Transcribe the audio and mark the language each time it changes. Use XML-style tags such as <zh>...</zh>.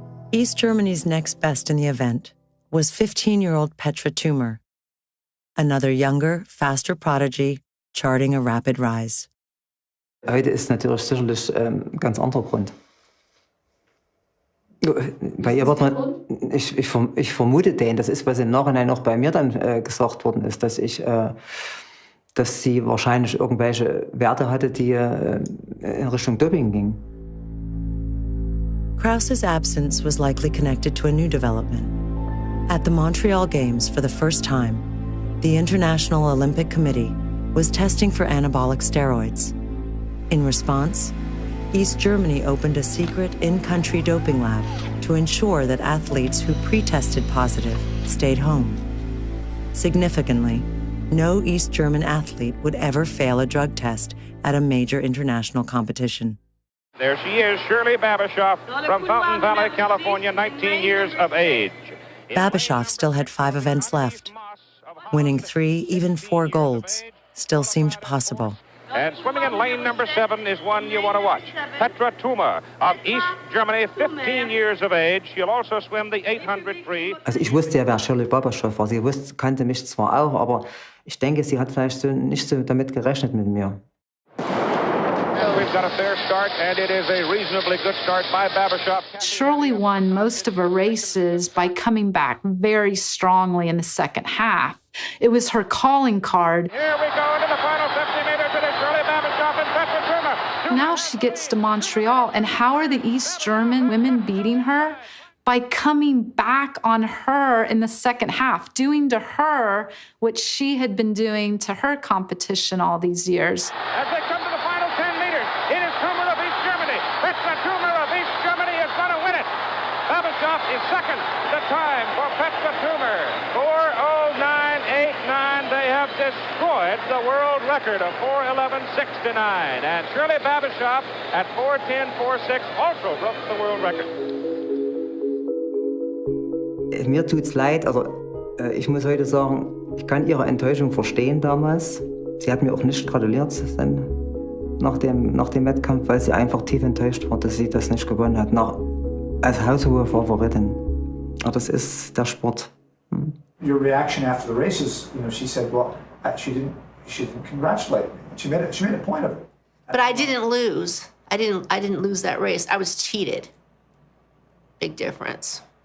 <en>East Germany's next best in the event was 15-year-old Petra Tümer, another younger, faster prodigy charting a rapid rise.</en> <de>Heute ist natürlich sicherlich ganz anderer Grund. Bei ihr wird man, ich vermute den, das ist, was im Nachhinein noch bei mir dann gesagt worden ist, dass sie wahrscheinlich irgendwelche Werte hatte, die in Richtung Doping gingen.</de> <en>Kraus's absence was likely connected to a new development. At the Montreal Games, for the first time, the International Olympic Committee was testing for anabolic steroids. In response, East Germany opened a secret in-country doping lab to ensure that athletes who pre-tested positive stayed home. Significantly, no East German athlete would ever fail a drug test at a major international competition. There she is, Shirley Babashov from Fountain Valley, California, 19 years of age. Babashov still had 5 events left. Winning 3, even 4 golds still seemed possible. And swimming in lane number 7 is one you want to watch. Petra Tümer of East Germany, 15 years of age. She'll also swim the 800 free.</en> <de>Also ich wusste ja, wer Shirley Babashoff war. Sie kannte mich zwar auch, aber ich denke, sie hat vielleicht nicht so damit gerechnet mit mir.</de> <en>Well, we've We've got a fair start, and it is a reasonably good start by Babashoff. Shirley won most of her races by coming back very strongly in the second half. It was her calling card. Here we go into the final 50 meters. It is Shirley Babashoff and Petra Trumer. Now she gets to Montreal, and how are the East German women beating her? By coming back on her in the second half, doing to her what she had been doing to her competition all these years. As they come to the final 10 meters, it is Trumer of East Germany. Petra Trumer of East Germany is going to win it. Babashoff is second. The time for Petra Trumer, 4:09.89. They have destroyed the world record of 4:11.69. And Shirley Babashoff at 4:10.46 also broke the world record.</en> <de>Mir tut's leid, also ich muss heute sagen, ich kann ihre Enttäuschung verstehen damals. Sie hat mir auch nicht gratuliert dann nach dem Wettkampf, weil sie einfach tief enttäuscht war, dass sie das nicht gewonnen hat, als haushohe Favoritin. Aber das ist der Sport.</de> <en>Your reaction after the races, she said, well, she didn't congratulate me. She made a point of it. But I didn't lose. I didn't lose that race. I was cheated. Big difference.</en>